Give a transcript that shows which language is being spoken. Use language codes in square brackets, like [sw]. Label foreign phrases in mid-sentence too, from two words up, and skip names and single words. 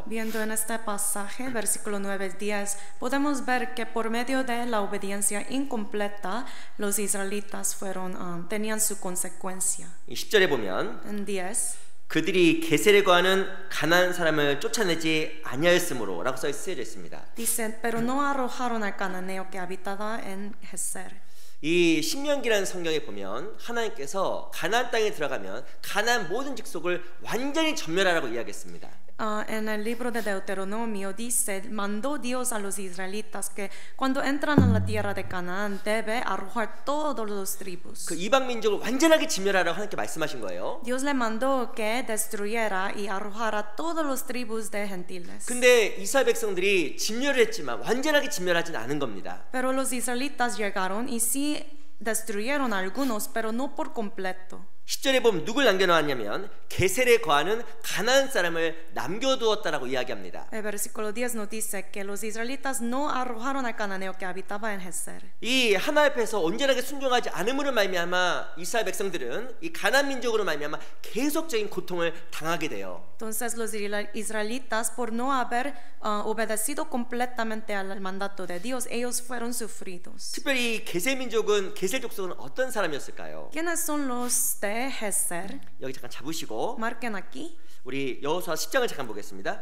[es] Viendo en este pasaje, versículo 9-10, podemos ver que por medio de la obediencia incompleta, los israelitas tenían su consecuencia. [ko] 10절에 보면 [es] En 10, [ko] 그들이 게셀에 거하는 가나안 사람을 쫓아내지 아니하였으므로 라고 쓰여져 있습니다. [es] dice, pero no arrojaron al cananeo que habitaba en Geser. [ko] 이 신명기라는 성경에 보면 하나님께서 가나안 땅에 들어가면 가나안 모든 직속을 완전히 전멸하라고 이야기했습니다. [es] En el libro de Deuteronomio dice, mandó Dios a los israelitas que cuando entran a la tierra de Canaán debe arrojar todos los tribus. [ko] 그 이방 민족을 완전하게 진멸하라고 하나님께 말씀하신 거예요. [es] Dios le mandó que destruyera y arrojara todos los tribus de gentiles. [ko] 근데 이스라엘 백성들이 진멸을 했지만 완전하게 진멸하지는 않은 겁니다. [es] Pero los israelitas llegaron y sí destruyeron algunos, pero no por completo. [ko] 10절에 보면 누굴 남겨놓았냐면 게셀에 거하는 가나안 사람을 남겨두었다라고 이야기합니다. [es] El versículo 10 nos dice que los israelitas no arrojaron al cananeo que habitaba en Geser. [ko] 이 하나님 앞에서 온전하게 순종하지 않음으로 말미암아 이스라엘 백성들은 이 가나안 민족으로 말미암아 계속적인 고통을 당하게 돼요. [es] Entonces los israelitas, por no haber obedecido completamente al mandato de Dios, ellos fueron sufridos. [ko] 특별히 게셀 민족은 게셀 족속은 어떤 사람이었을까요? [es] ¿Quiénes son los de Geser? [ko] 여기 잠깐 잡으시고 [es] Marquen aquí. [ko] 우리 여호수아 10장을 잠깐 보겠습니다.